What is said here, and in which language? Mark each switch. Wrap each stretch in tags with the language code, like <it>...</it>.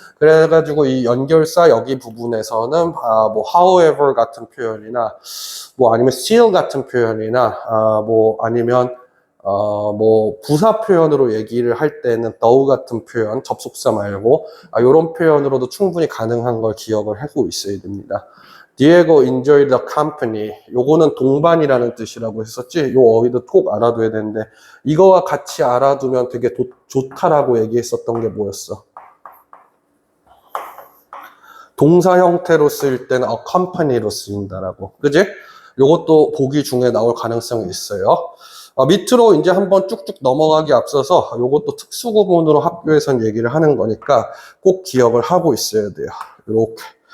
<ko>그래가지고 이 연결사 여기 부분에서는 뭐 however 같은 표현이나 뭐 아니면 still 같은 표현이나 뭐 아니면 뭐 부사 표현으로 얘기를 할 때는 though 같은 표현, 접속사 말고 이런 표현으로도 충분히 가능한 걸 기억을 하고 있어야 됩니다.</ko> <en>Diego enjoyed the company.</en> <ko>요거는 동반이라는 뜻이라고 했었지. 요 어휘도 꼭 알아둬야 되는데 이거와 같이 알아두면 되게 좋다라고 얘기했었던 게 뭐였어? 동사 형태로 쓰일 때는 accompany로 쓰인다라고. 그지? 요것도 보기 중에 나올 가능성이 있어요. 밑으로 이제 한번 쭉쭉 넘어가기 앞서서 요것도 특수구문으로 학교에선 얘기를 하는 거니까 꼭 기억을 하고 있어야 돼요. 이렇게.</ko>